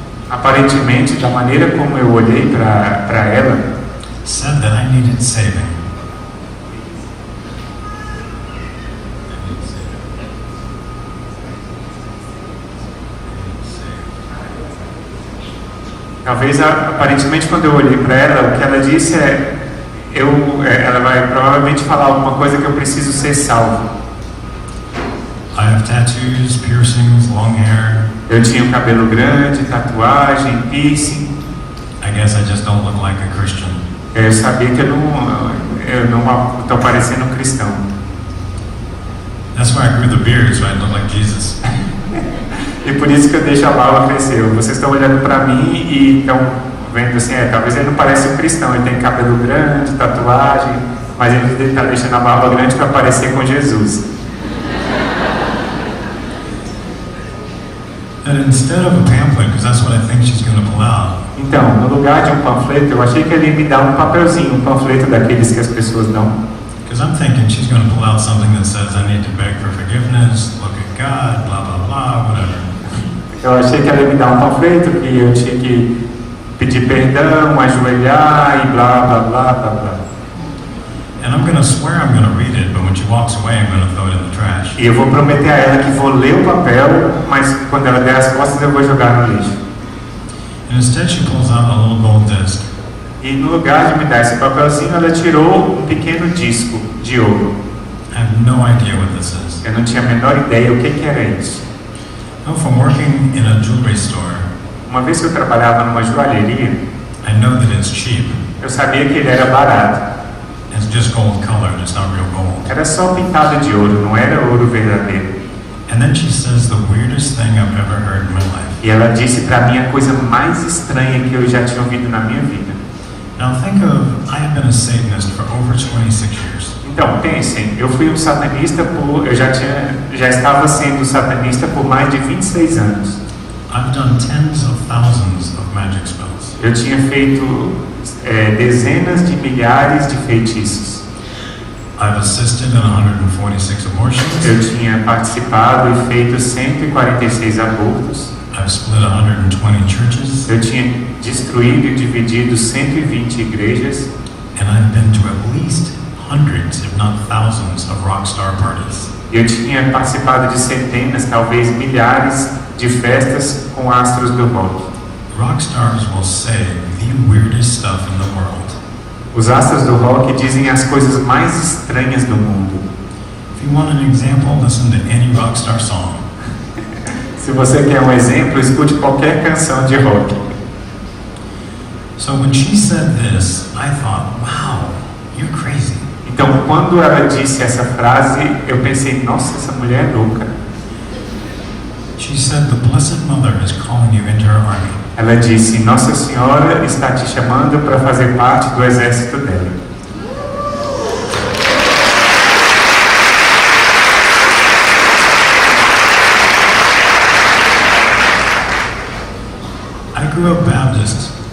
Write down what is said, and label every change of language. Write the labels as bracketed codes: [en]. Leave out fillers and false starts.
[pt] Aparentemente, da maneira como eu olhei para ela, [en] said that I needed saving. [pt] talvez aparentemente quando eu olhei para ela, o que ela disse é, ela vai provavelmente falar alguma coisa que eu preciso ser salvo. [en] I have tattoos, piercings, long hair. [pt] Eu tinha um cabelo grande, tatuagem, piercing. [en] I guess I just don't look like a Christian. [pt] Eu sabia que eu não estou parecendo um cristão. [en] That's why I grew the beard, so I look like Jesus. [pt] E por isso que eu deixo a barba crescer. Vocês estão olhando para mim e estão vendo assim, talvez ele não pareça um cristão, ele tem cabelo grande, tatuagem, mas ele está deixando a barba grande para parecer com Jesus. [en] And instead of a pamphlet, because that's what I think she's going to pull out. [pt] Então, no lugar de um panfleto, eu achei que ele ia me dar um papelzinho, um panfleto daqueles que as pessoas dão. [en] Because I'm thinking she's going to pull out something that says I need to beg for forgiveness, look at God, blah blah blah, whatever. [pt] Eu achei que ela ia me dar um panfleto que eu tinha que pedir perdão, ajoelhar e blá blá blá blá blá. [en] And I'm going to swear I'm going to read it, but when she walks away, I'm going to throw it in the trash. [pt] E eu vou prometer a ela que vou ler o papel, mas quando ela der as costas eu vou jogar no lixo. [en] And instead she pulls out a little gold disc. [pt] E no lugar de me dar esse papelzinho, ela tirou um pequeno disco de ouro. [en] I have no idea what this is. [pt] Eu não tinha a menor ideia o que era isso. [en] No, from working in a jewelry store, [pt] Uma vez que eu trabalhava numa joalheria, [en] I know that it's cheap. [pt] eu sabia que ele era barato. [en] It's just gold colored, it's not real gold. [pt] Era só pintado de ouro, não era ouro verdadeiro. [en] And then she says the weirdest thing I've ever heard in my life. [pt] E ela disse para mim a coisa mais estranha que eu já tinha ouvido na minha vida. [en] Now think of, I have been a Satanist for over 26 years. [pt] Então, pensem, eu fui um satanista já estava sendo satanista por mais de 26 anos. [en] I've done tens of thousands of magic spells. [pt] Eu tinha feito dezenas de milhares de feitiços. [en] I've assisted in 146 abortions. [pt] Eu tinha participado e feito 146 abortos. [en] I've split 120 churches. [pt] Eu tinha destruído e dividido 120 igrejas. [en] And I've been to at least hundreds, if not thousands, of rock star parties. [pt] Eu tinha participado de centenas, talvez milhares de festas com astros do rock. [en] Rock stars will say the weirdest stuff in the world. [pt] Os astros do rock dizem as coisas mais estranhas do mundo. [en] If you want an example, listen to any rock star song. [pt] Se você quer um exemplo, escute qualquer canção de rock. [en] So when she said this, I thought, wow, you're crazy. [pt] Então, quando ela disse essa frase, eu pensei, nossa, essa mulher é louca. [en] She said the Blessed Mother is calling you into her army. [pt] Ela disse, Nossa Senhora está te chamando para fazer parte do exército dela. [en] I grew up Baptist.